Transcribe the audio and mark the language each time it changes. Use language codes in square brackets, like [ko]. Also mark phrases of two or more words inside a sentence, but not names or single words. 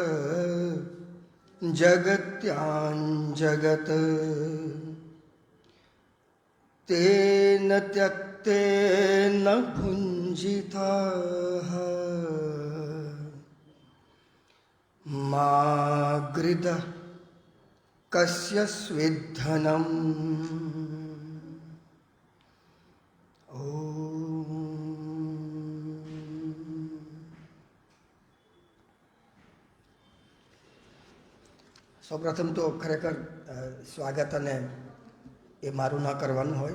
[sa] जगत्यां जगत् तेन त्यक्तेन भुञ्जिताः मा गृधः कस्य स्विद्धनम्। [gu] સૌપ્રથમ તો ખરેખર સ્વાગત અને એ મારું ન કરવાનું હોય.